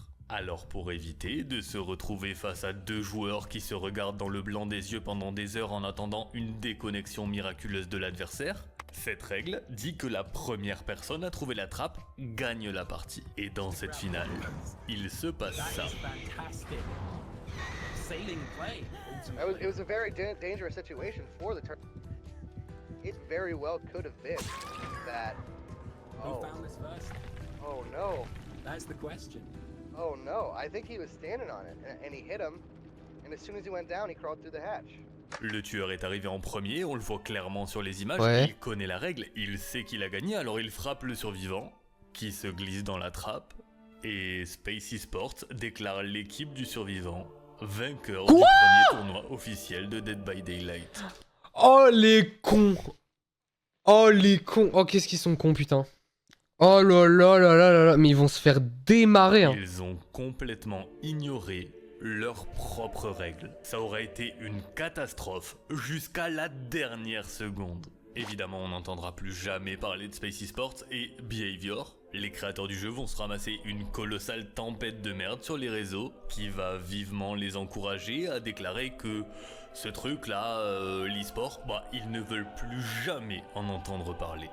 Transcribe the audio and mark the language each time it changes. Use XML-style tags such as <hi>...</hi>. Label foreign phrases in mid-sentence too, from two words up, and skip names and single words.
<fr>Alors pour éviter de se retrouver face à deux joueurs qui se regardent dans le blanc des yeux pendant des heures en attendant une déconnexion miraculeuse de l'adversaire, cette règle dit que la première personne à trouver la trappe gagne la partie. Et dans cette finale, il se passe ça.</fr> <en>It was a very dangerous situation for the tournament. It very well could have been that. Who found this first? Oh no. That's the question. Oh no. I think he was standing on it, and he hit him. And as soon as he went down, he crawled through the hatch.</en> <fr>Le tueur est arrivé en premier, on le voit clairement sur les images, Ouais. il connaît la règle, il sait qu'il a gagné, alors il frappe le survivant, qui se glisse dans la trappe, et Space Esports déclare l'équipe du survivant vainqueur du premier tournoi officiel de Dead by Daylight. Oh les cons. Oh les cons. Oh qu'est-ce qu'ils sont cons putain. Oh là là là là là là. Mais ils vont se faire démarrer hein. Ils ont complètement ignoré leurs propres règles. Ça aurait été une catastrophe jusqu'à la dernière seconde. Évidemment, on n'entendra plus jamais parler de Space Esports et Behavior. Les créateurs du jeu vont se ramasser une colossale tempête de merde sur les réseaux qui va vivement les encourager à déclarer que ce truc-là, l'e-sport, ils ne veulent plus jamais en entendre parler.</fr>